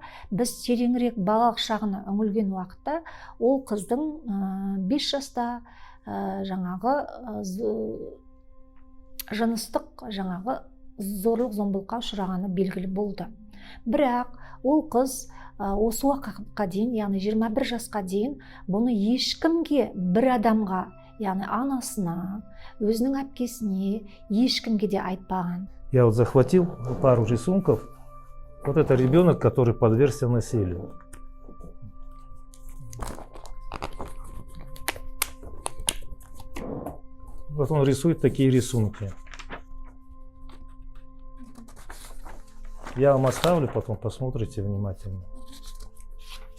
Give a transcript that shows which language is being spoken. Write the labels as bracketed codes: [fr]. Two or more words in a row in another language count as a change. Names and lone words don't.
[kk] Біз тереңірек балалық шағына үңілген уақытта ол қыздың 5 жаста жаңағы жыныстық зорлық зомбылыққа ұшырағаны белгілі болды. Бірақ ол қыз осы уақытқа дейін, яғни 21 жасқа дейін бұны ешкімге, бір адамға, яғни анасына, өзінің әпкесіне, ешкімге де айтпаған. [ru] Я захватил пару рисунков. Вот это ребенок, который подвергся насилию. Вот он рисует такие рисунки. Я вам оставлю, потом посмотрите внимательно.